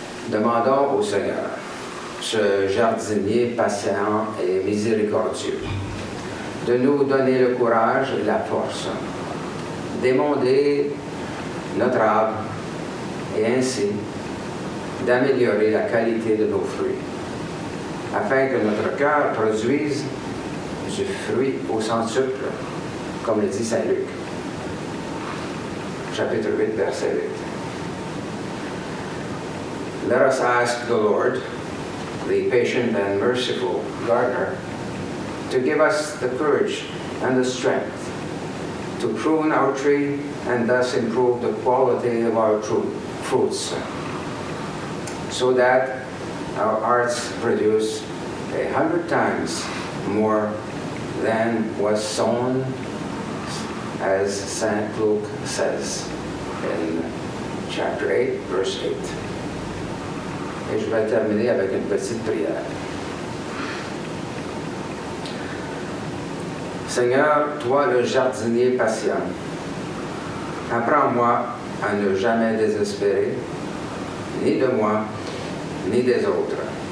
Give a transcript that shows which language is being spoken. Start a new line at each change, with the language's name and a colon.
French: Demandons au Seigneur, ce jardinier patient et miséricordieux, de nous donner le courage et la force d'émonder notre arbre et ainsi d'améliorer la qualité de nos fruits, afin que notre cœur produise du fruit au centuple, comme le dit Saint Luc, chapitre 8, verset 8.
English: Let us ask the Lord, the patient and merciful gardener, to give us the courage and the strength to prune our tree and thus improve the quality of our fruits, so that our hearts produce 100 times more than was sown, as St. Luke says in chapter 8, verse 8.
French: Et je vais terminer avec une petite prière. Seigneur, toi le jardinier patient, apprends-moi à ne jamais désespérer, ni de moi, ni des autres.